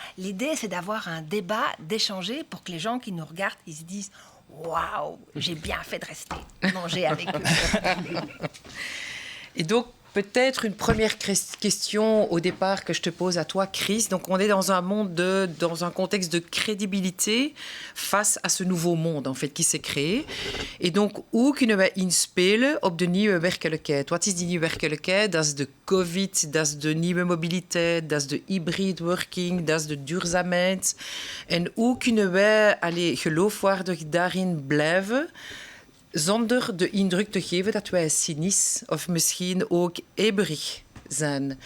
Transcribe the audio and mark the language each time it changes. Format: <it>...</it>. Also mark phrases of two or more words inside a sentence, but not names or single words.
<fr>L'idée, c'est d'avoir un débat, d'échanger pour que les gens qui nous regardent, ils se disent « Waouh, j'ai bien fait de rester manger avec eux. » Et donc, peut-être une première question au départ que je te pose à toi, Chris. Donc, on est dans un monde dans un contexte de crédibilité face à ce nouveau monde, en fait, qui s'est créé. Et donc,</fr> <nl>hoe kunnen wij inspelen op de nieuwe werkelijkheid? Wat is die nieuwe werkelijkheid? Dat is de COVID, dat is de nieuwe mobiliteit, dat is de</nl> <en>hybrid working,</en> <nl>dat is de duurzaamheid. En hoe kunnen wij geloofwaardig daarin blijven? Zonder de indruk te geven dat wij cynisch of misschien ook hebberig zijn.</nl>